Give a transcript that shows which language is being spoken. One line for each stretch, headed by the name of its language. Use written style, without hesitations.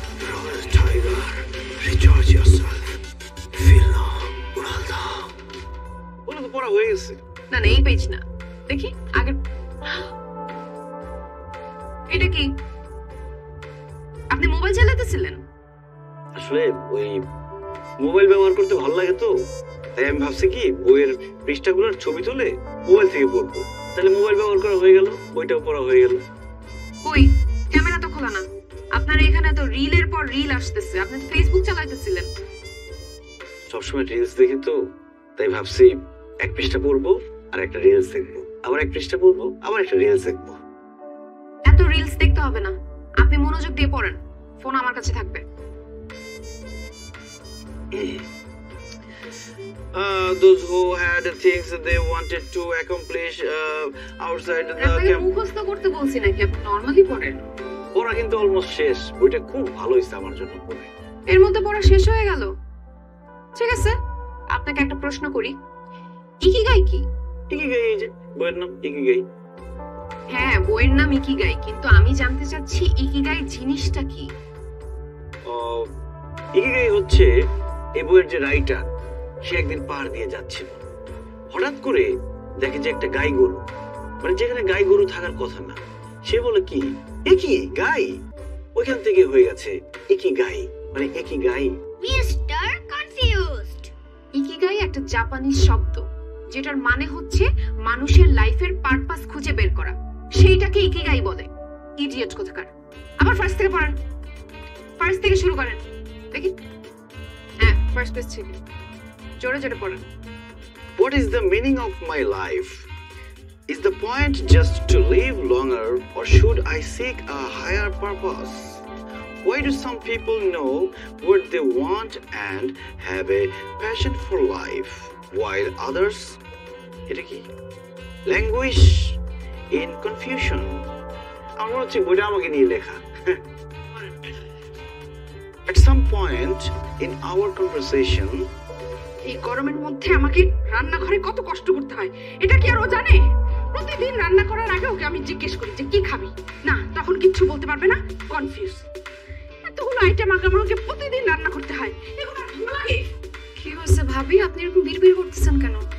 English: Royal Tiger, recharge yourself. Feel no,
Bangla: উড়াল দাও। ওটা তো পড়া হয়ে গেছে। না না, এই পেজ না, দেখি আগের। এটা কি? আপনি মোবাইল চালাতেছিলেন? আসলে ওই মোবাইল ব্যবহার করতে ভালো লাগে তো, তাই আমি ভাবছি কি বইয়ের পৃষ্ঠাগুলোর ছবি তুলে মোবাইল থেকে পড়বো। তা তাহলে মোবাইল ব্যবহার করা হয়ে গেল, বইটাও পড়া হয়ে গেল। কই ক্যামেরা তো খোলা না, আপনার এখানে তো রিলের পর রিল আসতেছে, আপনি তো ফেসবুক চালাইতেছিলেন। সবসময় রিলস দেখি তো, তাই ভাবছি এক পৃষ্ঠা পড়বো আর একটা রিলস দেখবো, আবার এক পৃষ্ঠা পড়বো আবার একটা রিলস দেখবো। এত রিলস দেখতে হবে না, আপনি মনোযোগ দিয়ে পড়েন, ফোন আমার কাছে থাকবে।
English: Those who had things that they wanted to accomplish outside the
Bangla: আপনাকে মুখস্থ করতে বলছি নাকি, আপনি নরমালি পড়েন। পড়া কিন্তু অলমোস্ট শেষ, বইটা খুব ভালো হয়েছে আমার জন্য পড়ে। এর মধ্যে পড়া শেষ হয়ে গেল? ঠিক আছে, আপনাকে একটা প্রশ্ন করি, ইকিগাই কি? ইকিগাই, এই যে বইয়ের নাম ইকিগাই। হ্যাঁ, বইয়ের নাম ইকিগাই, কিন্তু আমি জানতে চাচ্ছি ইকিগাই জিনিসটা কি? ইকিগাই হচ্ছে এই বইয়ের যে রাইটার, সে একদিন পাহাড় দিয়ে যাচ্ছিল, হঠাৎ করে দেখে যে একটা গাই গরু, মানে যেখানে গাই গরু থাকার কথা না, সে বলে কি একই গাই, ওইখান থেকে হয়ে গেছে ইকিগাই, মানে একই গাই। Mister confused. ইকিগাই একটা জাপানিজ শব্দ, যেটার মানে হচ্ছে মানুষের লাইফের পারপাস খুঁজে বের করা, সেইটাকে ইকিগাই বলে। ইডিয়েট কোথাকার। আবার ফার্স্ট থেকে পড়েন, ফার্স্ট থেকে শুরু করেন দেখি। হ্যাঁ, ফার্স্ট পেজ থেকে জোরে জোরে পড়েন।
English: What is the meaning of my life? Is the point just to live longer, or should I seek a higher purpose? Why do some people know what they want and have a passion for life, while others
Bangla: এটা কি
English: languish in confusion?
Bangla: আমার মনে হচ্ছে বইটা আমাকে নিয়ে লেখা।
English: At some point in our conversation,
Bangla: এই গরমের মধ্যে আমাকে রান্নাঘরে কত কষ্ট করতে হয়, এটা কি আর ও জানে? প্রতিদিন রান্না করার আগে ওকে আমি জিজ্ঞেস করি যে কি খাবি, না তখন কিচ্ছু বলতে পারবে না, কনফিউজ। এতগুলো আইটেম আগে আমাকে প্রতিদিন রান্না করতে হয়, এগুলো আর ভালো লাগে? কি হয়েছে ভাবি, আপনি এরকম বিড়বিড় করতেছেন কেন?